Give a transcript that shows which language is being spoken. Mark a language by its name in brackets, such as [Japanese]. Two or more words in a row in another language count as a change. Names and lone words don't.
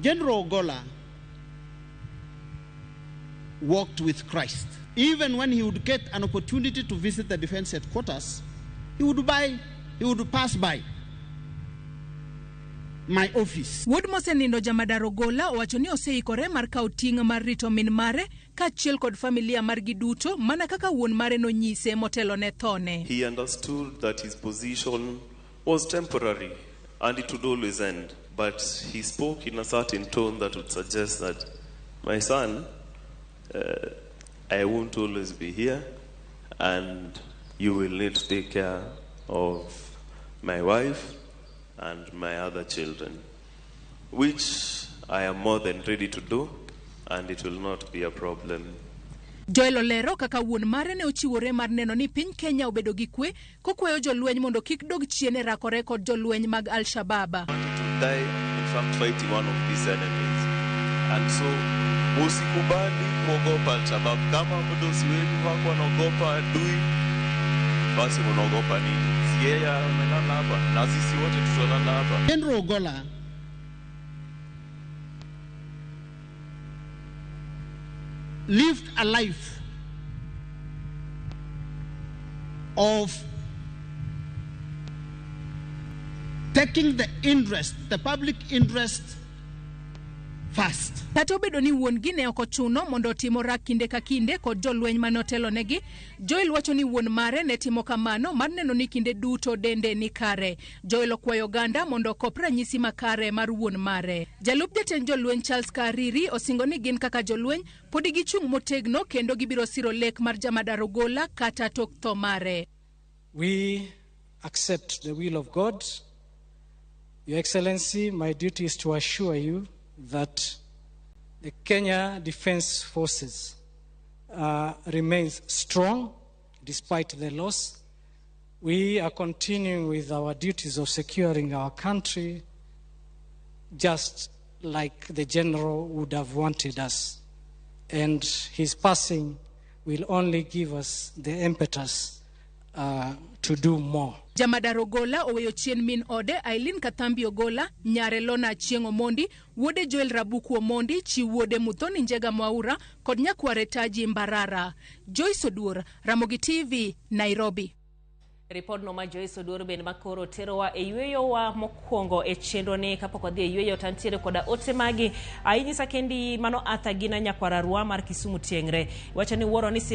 [English] General Ogolla walked with Christ. Even when he would get an opportunity to visit the defense headquarters, he would pass by my office. [Luo (Kenya and Tanzania)] Wuod mosenindo jamadar Ogolla wacho ni oseikore mar kawo ting' mar rito min mare kaachiel kod familia margi duto mana kaka wuon mare no nyise motelo ne thone. [English] He understood that his position was temporary and it would always end. But he spoke in a certain tone that would suggest that, my son, I won't always be here and you will need to take care of my wife and my other children, which I am more than ready to do, and it will not be a problem. [Luo (Kenya and Tanzania)] Joel olero kaka wuon mare ne ochiwore mar neno ni piny Kenya obedo gi kwe kokwayo jolweny mondo kik dog chien e rakore kod jolweny mag Al-Shabaab. [English] I wanted to die, in fact, fighting one of these enemies. And so, [Swahili] usikubali kuogopa Al-Shabaab. Kama mdosi wenu wako wanaogopa adui, basi mnaogopa nini? Yeye amelala hapa na sisi wote tutalala hapa. [English] General Ogolla lived a life of taking the public interest first. [Luo (Kenya and Tanzania)] Kata obedo ni wuon gi ne okochuno mondo timo rak kinde ka kinde kod jolweny mane otelo negi, Joel wacho ni wuon mare ne timo kamano mar neno ni kinde duto dende ni kare. Joel okwayo ganda mondo okop ranyisi makare mar wuon mare. Jalup jatend jolweny Charles Kariri osingo ni gin kaka jolweny podi gichung' motegno kendo gibiro siro lek mar jamadar Ogolla kata tok tho mare. [English] We accept the will of God. Your Excellency, my duty is to assure you that the Kenya Defense Forces remains strong despite the loss. We are continuing with our duties of securing our country just like the general would have wanted us. And his passing will only give us the impetus to do more. [Luo (Kenya and Tanzania)] Jamadar Ogolla oweyo chien min ode Aileen Kathambi Ogolla, nyare Lona Achieng' Omondi, wuode Joel Rabuku Omondi, chi wuode Muthoni Njega Mwaura, kod nyakware Taji Mbarara. Joyce Oduor, Ramogi TV, Nairobi. Report no ma Joyce Oduor ben makoro terowa e yweyo wa mokwongo e chenro ni kapok odhi e yweyo tantiere koda ote magi ainyisa kendi mano athagina nyakwararwa mar Kisumu tiengre wacho ni wuoro ni